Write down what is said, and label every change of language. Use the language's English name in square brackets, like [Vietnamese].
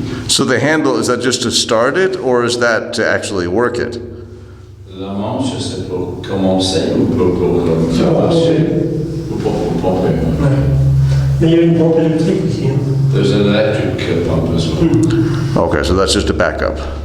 [English] So the handle, is that just to start it, or is that to actually work it? [French] La manche, c'est pour commencer ou pour faire marcher? Ou pour pomper? Mais il y a une pompe électrique aussi. [English] There's an electric pump as well. Okay, so that's just a backup.